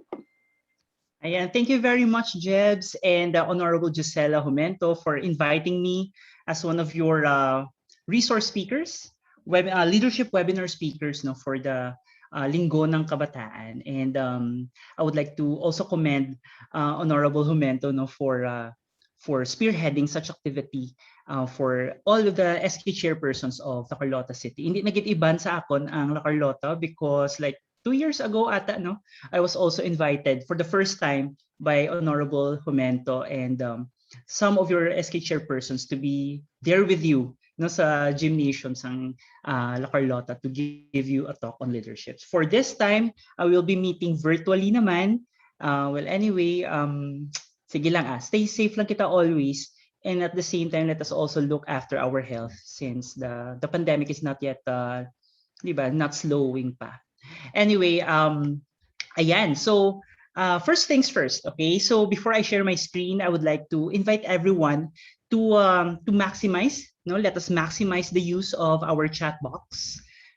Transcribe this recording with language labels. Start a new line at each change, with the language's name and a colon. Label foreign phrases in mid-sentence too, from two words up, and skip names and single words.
English: Ayan, thank you very much, Jebs and Honorable Gisela Jumento, for inviting me as one of your resource speakers, leadership webinar speakers, no, for the Linggo ng Kabataan. And I would like to also commend Honorable Jumento, no, for spearheading such activity for all of the SK chairpersons of La Carlota City.
Hiligaynon: Hindi nagit-iban sa akon ang
English: La Carlota because like 2 years ago ata, no, I was also invited for the first time by Honorable Jumento and some of your SK chairpersons to be there with you, no,
Hiligaynon: sa gymnasium sang
English: La Carlota to give you a talk on leadership. For this time, I will be meeting virtually naman. Well, anyway,
Hiligaynon: sige lang
English: stay safe
Hiligaynon: lang kita always.
English: And at the same time, let us also look after our health since the pandemic is not yet, not slowing pa. Anyway, ayan. So, first things first, okay? So before I share my screen, I would like to invite everyone to maximize, let us maximize the use of our chat box.